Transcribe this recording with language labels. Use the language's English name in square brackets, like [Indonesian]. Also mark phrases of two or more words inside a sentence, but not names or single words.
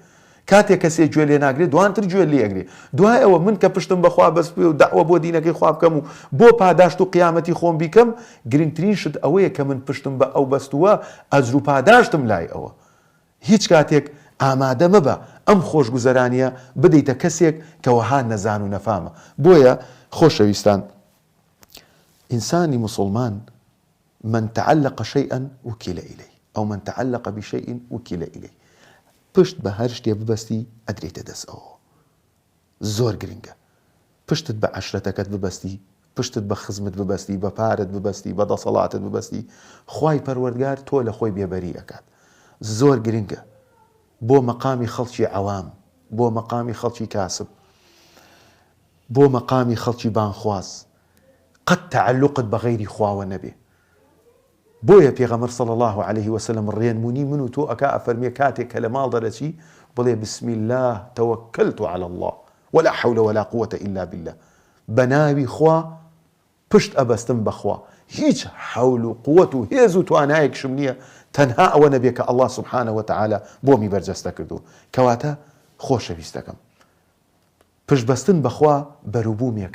[Central Kurdish] کاتێک کەسێ گوێ لێ ناگرێت، دوانتر گوێ لێگرێ. دوای ئەوە من کە پشتم بەخوا بەست و داوا بۆ دینەکەی خوا بکەم و بۆ پاداشت و قیامەتی خۆم بیکەم، گرنگترین شت ئەوەیە کە من پشتم بە ئەو بەستووە، ئەجر و پاداشتم لای ئەوە. هیچ کاتێک ئامادە مەبە ئەم خۆشگوزەرانیە بدەیتە کەسێک کە وەها نەزان و نەفامە. بۆیە خۆشەویستان، ئینسانی مسلمان [Arabic] من تعلق شيئا وكل إليه، أو من تعلق بشيء وكل إليه. [Central Kurdish] پشت بە هەر شتێ ببەستی ئەدرێتە دەست ئەوە. زۆر گرنگە. پشتت بە عەشرەتەکەت ببەستی، پشتت بە خزمت ببەستی، بە پارت ببەستی، بە دەسەڵاتت ببەستی، خوای پەروەردگار تۆ لە خۆی بێبەری ئەکات. زۆر گرنگە بۆ مەقامی خەڵکی عەوام، بۆ مەقامی خەڵکی کاسب، بۆ مەقامی خەڵکی بانخواز، قەت تعلقت بە غەیری خواوە نەبێ. بۆیە پێغەمبەر [Arabic] صلی الله عليه وسلم [Central Kurdish] ڕێنمونی من و تۆ ئەکا ئەفەرمێ کاتێک کە لە ماڵ دەرەچی بڵێ [Arabic] بسم الله توكلت على الله ولا حول ولا قوة إلا بالله. [Central Kurdish] بەناوی خوا پشت ئەبەستم بەخوا، هیچ حول و قووەت و هێز و توانایەکشم نییە تەنها ئەوە نەبێ کە ئەڵڵا [Arabic] سوبحانه وتعالى [Central Kurdish] بۆمی بەرجەستە کردو. کەواتە خۆشەویستەکەم، پشتبەستن بەخوا بەروبوومێکە.